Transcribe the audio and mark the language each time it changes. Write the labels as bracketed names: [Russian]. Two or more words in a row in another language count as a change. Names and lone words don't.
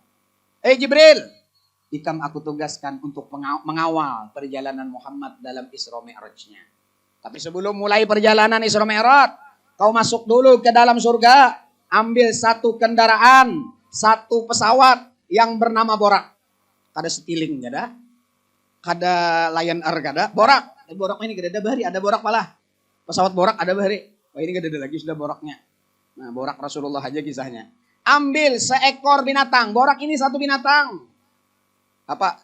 [Banjar] Jibril. Ikam aku tugaskan untuk mengawal perjalanan Muhammad dalam Isra Mi'rajnya. Tapi sebelum mulai perjalanan Isra Mi'raj. Kau masuk dulu ke dalam surga. Ambil satu kendaraan. Satu pesawat yang bernama Borak. Kada Citylink kada. Kada Lion Air kada. Borak. Borak ini kada ada bahari. Ada Borak malah. Pesawat Borak ada bahari. Wah ini kada ada lagi sudah Boraknya. Nah, Borak Rasulullah aja kisahnya. Ambil seekor binatang. Borak ini satu binatang. Apa?